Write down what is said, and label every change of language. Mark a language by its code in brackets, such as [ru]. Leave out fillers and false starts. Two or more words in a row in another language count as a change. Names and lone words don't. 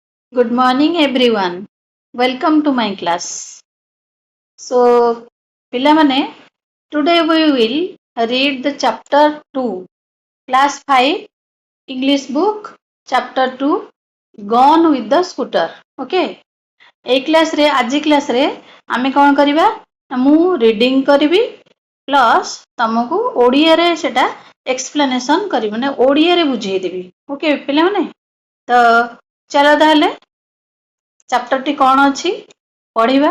[en] Good morning everyone. Welcome to my class. So, ପିଲାମାନେ, today we will read the chapter 2, class 5, English book, chapter 2, Gone with the Scooter. [or] Okay? এই କ୍ଲାସରେ ଆଜି କ୍ଲାସରେ ଆମେ କ'ଣ କରିବା? ମୁଁ ରିଡିଂ କରିବି ପ୍ଲସ୍ ତମକୁ ଓଡ଼ିଆରେ ସେଟା ଏକ୍ସପ୍ଲାନେସନ୍ କରିବି, ମାନେ ଓଡ଼ିଆରେ ବୁଝେଇଦେବି। ଓକେ ପିଲାମାନେ? ତ ଚାଲ ତାହେଲେ ଚାପ୍ଟରଟି କ'ଣ ଅଛି ପଢ଼ିବା।